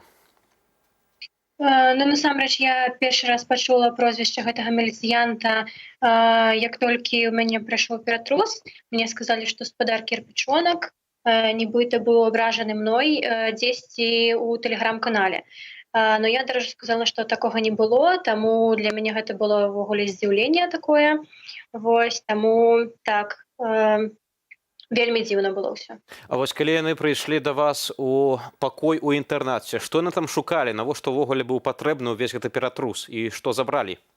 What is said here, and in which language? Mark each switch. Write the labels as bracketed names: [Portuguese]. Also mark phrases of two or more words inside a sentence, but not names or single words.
[Belarusian] Ну, насамрэч, я першы раз пачула прозвішча гэтага міліцыянта, як толькі ў мяне прайшоў ператрус. Мне сказалі, што спадар Кірпічонак нібыта быў абражаны мной дзесьці ў тэлеграм-канале. [Russian] Но я даже сказала, [Belarusian] што такога не было, таму для мяне гэта было ўвогуле здзіўленне такое. Вось, таму так, вельмі дзіўна было ўсё. А вось калі яны прыйшлі да вас у пакой у інтэрнаце, што яны там шукалі, навошта ўвогуле быў патрэбны ўвесь гэты ператрус і што забралі?